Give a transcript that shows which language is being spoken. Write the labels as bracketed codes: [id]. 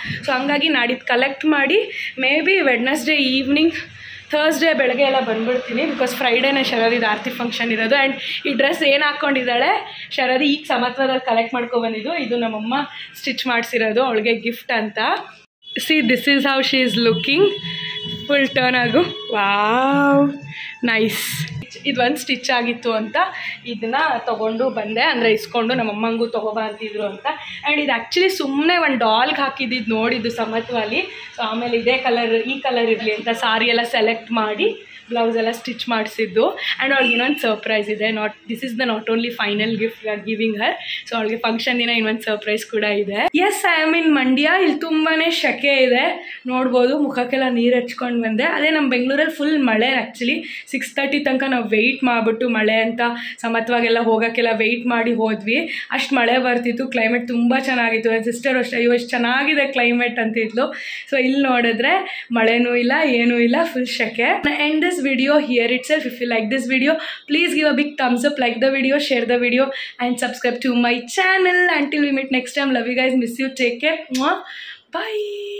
[kn] So ಹಂಗಾಗಿ ನಾಡಿದ್ದು collect ಮಾಡಿ may be Wednesday evening, Thursday ಬೆಳಗ್ಗೆ ಎಲ್ಲ ಬಂದುಬಿಡ್ತೀನಿ. ಬಿಕಾಸ್ ಫ್ರೈಡೇನೇ ಶರದಿದು ಆರತಿ ಫಂಕ್ಷನ್ ಇರೋದು. ಆ್ಯಂಡ್ ಈ ಡ್ರೆಸ್ ಏನು ಹಾಕ್ಕೊಂಡಿದ್ದಾಳೆ ಶರದಿ ಈಗ ಸಮತ್ವದಲ್ಲಿ ಕಲೆಕ್ಟ್ ಮಾಡ್ಕೊಬಂದಿದ್ದು. ಇದು ನಮ್ಮಮ್ಮ ಸ್ಟಿಚ್ ಮಾಡಿಸಿರೋದು ಅವಳಿಗೆ ಗಿಫ್ಟ್ ಅಂತ. [en] See, this is how she is looking. Full turn ಆಗು. Wow, nice. [kn] ಇದು ಒಂದು ಸ್ಟಿಚ್ ಆಗಿತ್ತು ಅಂತ ಇದನ್ನು ತೊಗೊಂಡು ಬಂದೆ. ಅಂದರೆ ಇಸ್ಕೊಂಡು ನಮ್ಮಮ್ಮಂಗೂ ತೊಗೊಬಾ ಅಂತಿದ್ರು ಅಂತ. ಆ್ಯಂಡ್ ಇದು ಆ್ಯಕ್ಚುಲಿ ಸುಮ್ಮನೆ ಒಂದು ಡಾಲ್ಗೆ ಹಾಕಿದ್ದು ನೋಡಿದ್ದು ಸಮತ್ವಲ್ಲಿ. ಸೊ ಆಮೇಲೆ ಇದೇ ಕಲರ್, ಈ ಕಲರ್ ಇರಲಿ ಅಂತ ಸಾರಿ ಎಲ್ಲ ಸೆಲೆಕ್ಟ್ ಮಾಡಿ ಬ್ಲೌಸ್ ಎಲ್ಲ ಸ್ಟಿಚ್ ಮಾಡಿಸಿದ್ದು. [en] and [kn] ಅವ್ಳಿಗೆ ಇನ್ನೊಂದು ಸರ್ಪ್ರೈಸ್ ಇದೆ. [en] This is the not only final gift we are giving her. [kn] So ಅವಳಿಗೆ ಫಂಕ್ಷನ್ ದಿನ ಇನ್ನೊಂದು ಸರ್ಪ್ರೈಸ್ ಕೂಡ ಇದೆ. [en] Yes, I am in Mandya. [kn] ಇಲ್ಲಿ ತುಂಬಾ ಸೆಕೆ ಇದೆ, ನೋಡ್ಬೋದು. ಮುಖಕ್ಕೆಲ್ಲ ನೀರು ಹಚ್ಕೊಂಡು ಬಂದೆ. ಅದೇ ನಮ್ಮ ಬೆಂಗಳೂರಲ್ಲಿ ಫುಲ್ ಮಳೆ. ಆ್ಯಕ್ಚುಲಿ 6:30 ತನಕ ನಾವು ವೆಯ್ಟ್ ಮಾಡಿಬಿಟ್ಟು ಮಳೆ ಅಂತ ಸಮತ್ವಾಗೆಲ್ಲ ಹೋಗೋಕ್ಕೆಲ್ಲ ವೆಯ್ಟ್ ಮಾಡಿ ಹೋದ್ವಿ. ಅಷ್ಟು ಮಳೆ ಬರ್ತಿತ್ತು. ಕ್ಲೈಮೇಟ್ ತುಂಬ ಚೆನ್ನಾಗಿತ್ತು. ನನ್ನ ಸಿಸ್ಟರ್ ಅಷ್ಟೇ, ಅಯ್ಯೋ ಎಷ್ಟು ಚೆನ್ನಾಗಿದೆ ಕ್ಲೈಮೇಟ್ ಅಂತಿದ್ಲು. ಸೊ ಇಲ್ಲಿ ನೋಡಿದ್ರೆ ಮಳೆನೂ ಇಲ್ಲ, ಏನೂ ಇಲ್ಲ, ಫುಲ್ ಸೆಕೆ. [en] End this video here itself. If you like this video, please give a big thumbs up, like the video, share the video and subscribe to my channel. Until we meet next time, love you guys, miss you, take care. Bye.